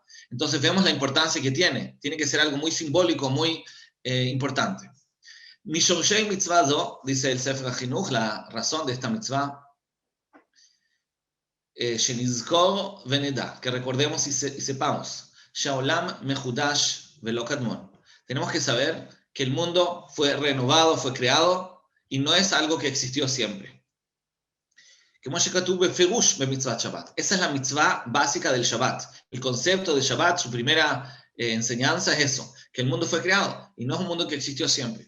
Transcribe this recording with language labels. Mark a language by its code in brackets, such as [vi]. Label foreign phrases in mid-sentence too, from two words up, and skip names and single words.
[es] Entonces vemos la importancia que tiene. Tiene que ser algo muy simbólico, muy importante. [he] משרשי מצוה זו, [es] dice el Sefer HaChinuch, la razón de esta mitzvah, [he] שנזכור ונדע, [es] que recordemos y sepamos, [he] שהעולם מחודש ולא קדמון. [es] Tenemos que saber que el mundo fue renovado, fue creado, y no es algo que existió siempre. Esa es la mitzvah básica del Shabbat. El concepto de Shabbat, su primera enseñanza es eso, que el mundo fue creado y no es un mundo que existió siempre.